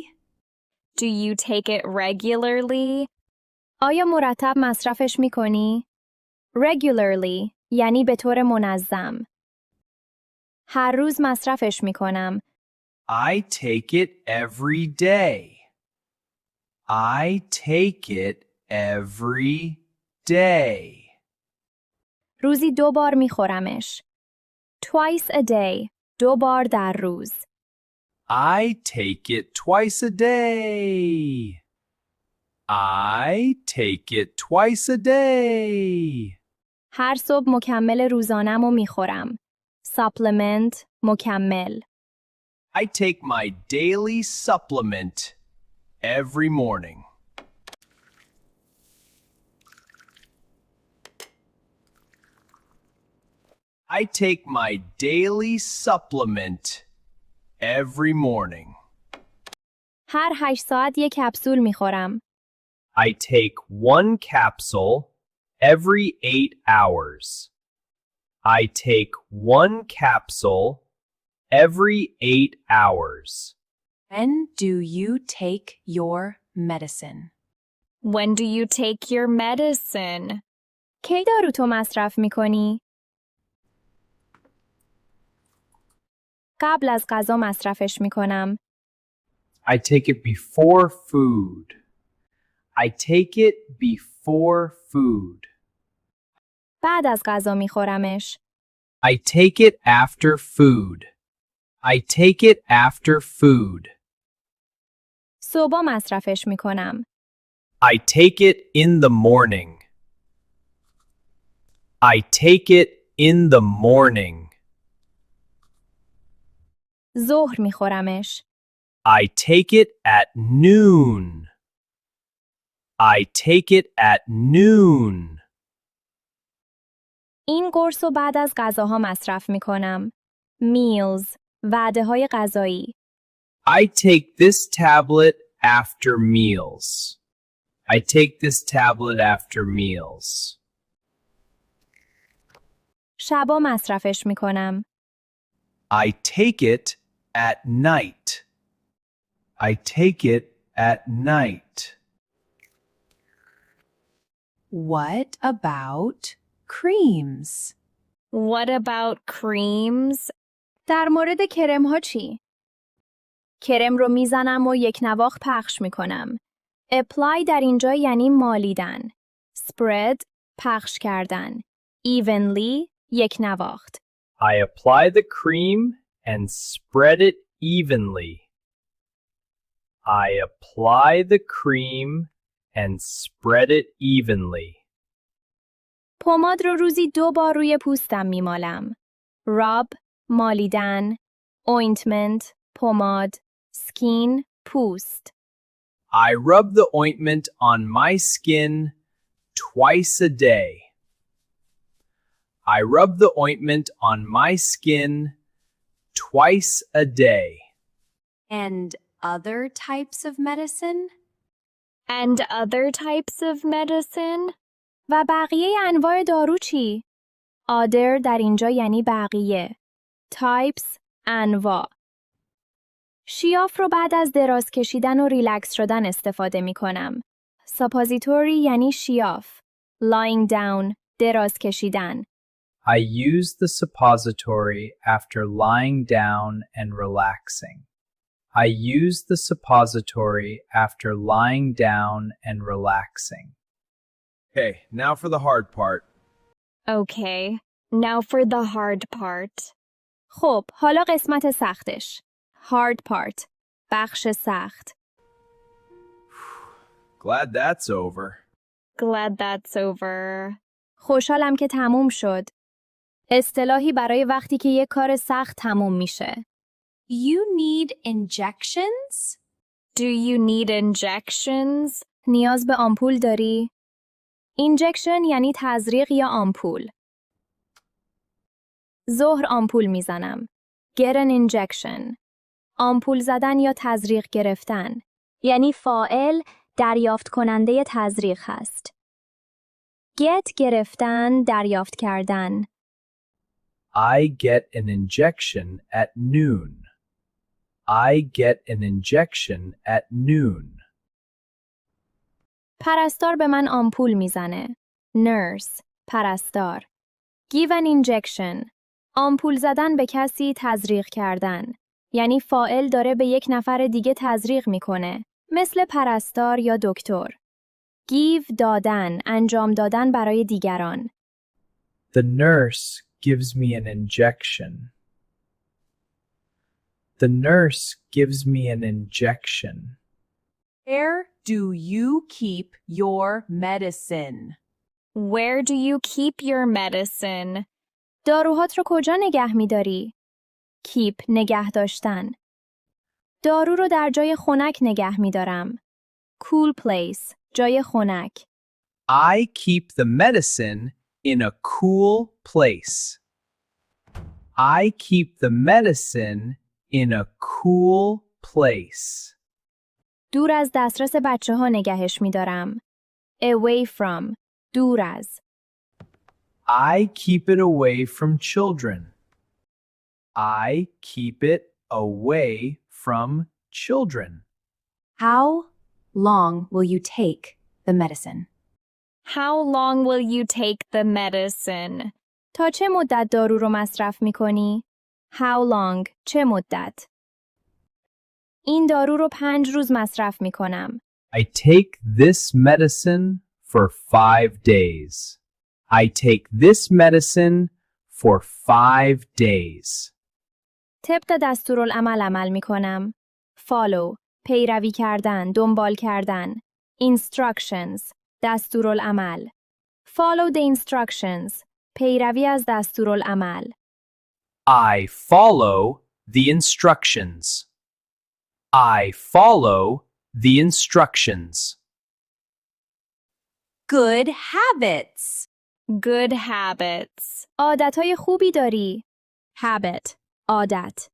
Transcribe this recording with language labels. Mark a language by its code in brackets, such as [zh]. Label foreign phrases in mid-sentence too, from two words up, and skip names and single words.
[en] Do you take it regularly? [fa] آیا مرتب مصرفش میکنی؟ Regularly یعنی به طور منظم. هر روز مصرفش می کنم. [en] I take it every day. I take it every day. [fa] روزی 2 بار می خورمش. [en] Twice a day [fa] 2 بار در روز. [en] I take it twice a day. I take it twice a day. [fa] هر صبح مکمل روزانم رو می خورم. Supplement مکمل. [en] I take my daily supplement every morning. I take my daily supplement every morning. [fa] هر 8 ساعت یک کپسول می خورم. [en] I take 1 capsule every 8 hours. I take 1 capsule every 8 hours. When do you take your medicine? When do you take your medicine? [fa] کی دارو تو مصرف می کنی؟ قبل از غذا مصرفش می کنم. [en] I take it before food. I take it before food. [fa] بعد از غذا می خورمش. [en] I take it after food. I take it after food. [fa] صبح مصرفش می کنم. [en] I take it in the morning. I take it in the morning. [fa] ظهر می خورمش. [en] I take it at noon. I take it at noon. [fa] این قرص رو بعد از غذاها مصرف می کنم. Meals وعده های غذایی. [en] I take this tablet after meals. I take this tablet after meals. [fa] شبا مصرفش می کنم. [en] I take it at night. I take it at night. What about creams? What about creams? [fa] در مورد کرم ها چی؟ کرم رو میزنم و یک نواخت پخش می کنم. Apply در اینجا یعنی مالیدن. Spread پخش کردن. Evenly یک نواخت. [en] I apply the cream and spread it evenly. I apply the cream and spread it evenly. [fa] پماد رو روزی 2 بار روی پوستم میمالم. Rub مالیدن. Ointment پماد. Skin پوست. [en] I rub the ointment on my skin twice a day. I rub the ointment on my skin twice a day. And other types of medicine? And other types of medicine? [fa] و بقیه انواع دارو چی؟ Other در اینجا یعنی بقیه. Types انواع. شیاف رو بعد از دراز کشیدن و ریلکس شدن استفاده می کنم. Suppository یعنی شیاف. [en] Lying down [fa] دراز کشیدن. [en] I use the suppository after lying down and relaxing. I use the suppository after lying down and relaxing. Okay, now for the hard part. Okay, now for the hard part. [fa] خب، حالا قسمت سختش. [en] Hard part. [fa] بخش سخت. [en] Glad that's over. Glad that's over. [fa] خوشحالم که تموم شد. اصطلاحی برای وقتی که یک کار سخت تموم میشه. [en] You need injections? Do you need injections? [fa] نیاز به آمپول داری؟ اینجکشن یعنی تزریق یا آمپول. ظهر آمپول میزنم. [en] Get an injection. [fa] آمپول زدن یا تزریق گرفتن. یعنی فاعل دریافت کننده تزریق هست. Get گرفتن دریافت کردن. [en] I get an injection at noon. I get an injection at noon. [fa] پرستار به من آمپول میزنه. [en] Nurse پرستار. Give an injection. [fa] آمپول زدن به کسی تزریق کردن. یعنی فاعل داره به یک نفر دیگه تزریق میکنه. مثل پرستار یا دکتر. Give دادن، انجام دادن برای دیگران. [en] The nurse gives me an injection. The nurse gives me an injection. Where do you keep your medicine? Where do you keep your medicine? [fa] داروهات رو کجا نگه می‌داری؟ Keep نگه داشتن. دارو رو در جای خنک نگه می‌دارم. [en] Cool place [fa] جای خنک. [en] I keep the medicine in a cool place. I keep the medicine in a cool place. [fa] دور از دسترس بچه‌ها نگهش می‌دارم. [en] Away from [fa] دور از. [en] I keep it away from children. I keep it away from children. How long will you take the medicine? How long will you take the medicine? [fa] تا چه مدت دارو رو مصرف می‌کنی؟ [en] How long [fa] چه مدت؟ این دارو رو 5 روز مصرف می‌کنم. [en] I take this medicine for 5 days. I take this medicine for 5 days. [fa] طبق دستورالعمل عمل می‌کنم. Follow پیروی کردن، دنبال کردن. Instructions دستورالعمل. [en] Follow the instructions [fa] پیروی از دستورالعمل. [en] I follow the instructions. I follow the instructions. Good habits. Good habits. [fa] عادتهای خوبی داری. Habit عادت.